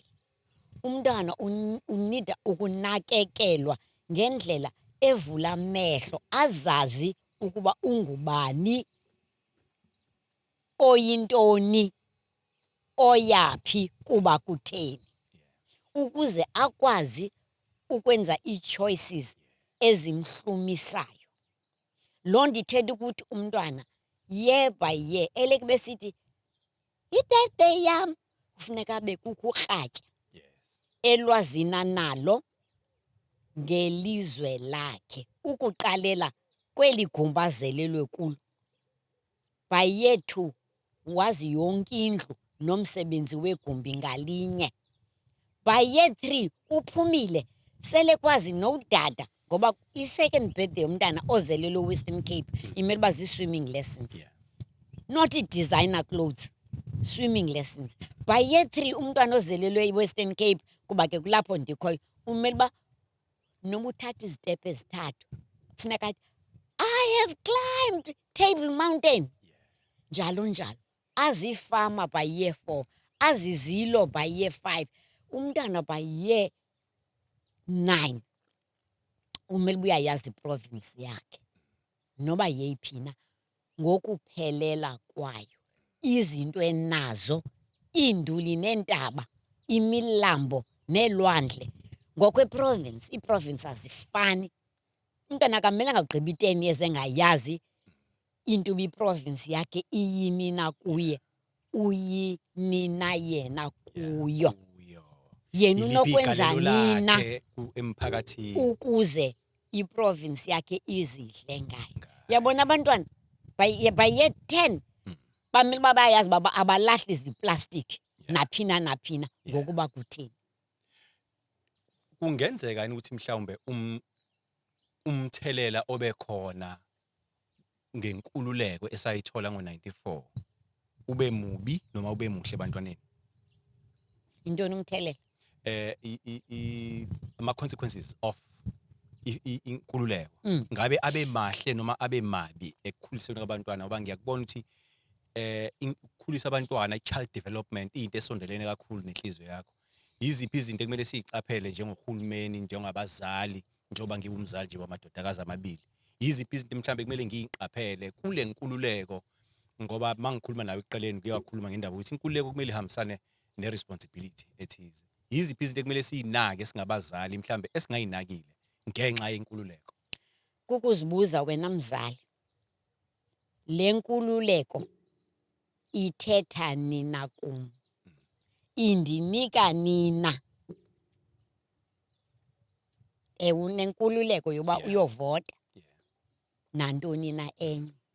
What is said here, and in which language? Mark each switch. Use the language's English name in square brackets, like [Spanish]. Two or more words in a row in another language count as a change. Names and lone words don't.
[Xhosa] Umntwana unida ukunakekelwa ngendlela evula amehlo, azazi ukuba ungubani, oyintoni, oyaphi kuba kutheni, ukuze akwazi ukwenza ii-choices ezimhlumisayo. Loo nto ithetha ukuthi umntwana [English] year by year [Xhosa] elekube sithi i-birthday yam kufuneka abe kukho ukratya elwazina nalo ngelizwe lakhe, ukuqalela kweli gumbi azelelwe kulo. [English] By year 2 [Xhosa] wazi yonke indlu nomsebenzi wegumbi ngalinye. [English] By year 3 [Xhosa] uphumile sele kwazi nodada, ngoba i-second birthday yomntana ozelelwe Western Cape imele uba zii- [English] swimming lessons, not i-designer clothes, swimming lessons. By year 3 [Xhosa] umntwana ozelelwe i-Western Cape, kuba ke kulapho ndikhoyo, umele uba noba uthatha izitepu ezithathu funeka athi [English] I have climbed Table Mountain, [Xhosa] njalo njalo. Azifama [English] by year 4, [Xhosa] azizilo [English] by year 5. [Xhosa] Umntana [English] by year 9 [Xhosa] umele uyayazi iprovince yakhe noba yeyiphi na ngokuphelela kwayo, izinto enazo, iinduli neentaba, imilambo neelwandle. Ngokweprovince, iiprovince azifani. Umntana akamelanga ugqiba i-10 years engayazi into uba iprovince yakhe iyini na kuye, uyinina yena kuyo. Yena unokwenza nina [Zulu] emphakathini [Xhosa] ukuze iprovince yakhe izidle ngayo. Yabona abantwana [English] by year 10 [Xhosa] bamele uba bayazi uba abalahli ziplastiki naphina naphina ngokuba kutheni. [Zulu] Kungenzeka yini ukuthi mhlawumbe umthelela obekhona ngenkululeko esayithola ngo-94 ube mubi noma ube muhle ebantwaneni? [Xhosa] Intoni umthelela? [English] Ama-consequences of [Zulu] inkululeko ngabe abe mahle noma abe mabi ekukhulisweni kwabantwana, ngoba ngiyakubona ukuthi ukukhulisa abantwana, [English] i-child development [Zulu] into esondelene kakhulu nenhliziyo yakho. Yiziphi izinto ekumele siyiqaphele njengohulumeni, njengabazali, njengoba ngiwumzali nje wamadodakazi amabili? Yiziphi izinto mhlawumbe kumele ngiyiqaphele kule nkululeko? Ngoba mangikhuluma nawe ekuqaleni ngiyakhuluma ngendaba ukuthi inkululeko kumele ihambisane ne-responsibility ethize. Yiziphi izinto ekumele siyinake singabazali mhlawumbe esingayinakile ngenxa yenkululeko? [Xhosa] Kukuzibuza wena mzali, le nkululeko ithetha nina kum, indinika nina. Unenkululeko yoba uyovota nantoni na enye.